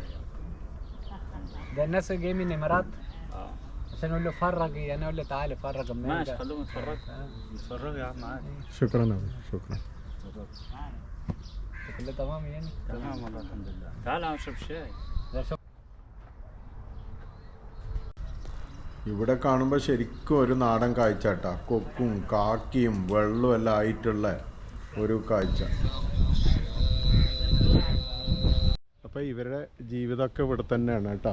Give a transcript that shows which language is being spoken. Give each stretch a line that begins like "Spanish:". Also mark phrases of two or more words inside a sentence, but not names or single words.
Arabic: لله. ده الناس جاي من الامارات اه عشان اقول له فرج، انا اقول له تعالى فرج ماشي المانجا. خلوهم يتفرجوا. يتفرجوا يا عم عادي. شكرا شكرا. كله تمام يعني؟ تمام والله الحمد لله. تعال اشرب شاي.
Malayalam: ഇവിടെ കാണുമ്പോൾ ശരിക്കും ഒരു നാടൻ കാഴ്ച. കൊക്കും കാക്കിയും വെള്ളവും എല്ലാം ആയിട്ടുള്ള ഒരു കാഴ്ച. അപ്പോൾ ഇവരുടെ ജീവിതമൊക്കെ ഇവിടെ തന്നെയാണ് കേട്ടോ.